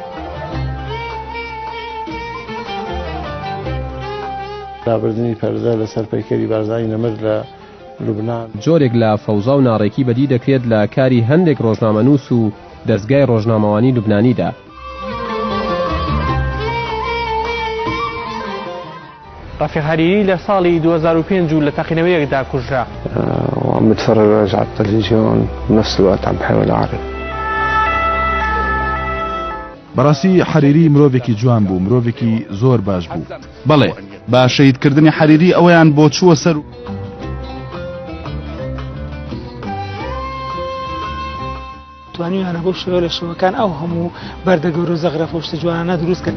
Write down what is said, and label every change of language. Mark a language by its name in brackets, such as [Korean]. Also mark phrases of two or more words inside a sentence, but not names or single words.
[Central Kurdish] رابردنی پەردە لەسەر پەیکەری بارزانی نەمر لە لوبنان جۆرێک لە فەوزا و ناڕێکی بەدی دەکرێت لە کاری هەندێک ڕۆژنامەنووس و دەستگای ڕۆژنامەوانی لوبنانیدا. ڕەفیق هەریری لە ساڵی 2005 لە تەقینەوەیەکدا کوژرا. [Arabic] وعم بتفرج على التلفزيون بنفس الوقت عم بحاول أعرف. [Central Kurdish] بەڕاستی حەریری مرۆڤێکی جوان بوو، مرۆڤێکی زۆر باش بوو. بەڵێ با شەیدکردنی حەریری ئەوەیان بۆ چووە سەر. توانیویانە بۆ شێوە لە شەوەکان ئەو هەموو بەردەگەور و زەغرەفە و شتە جوانانە دروستکرد.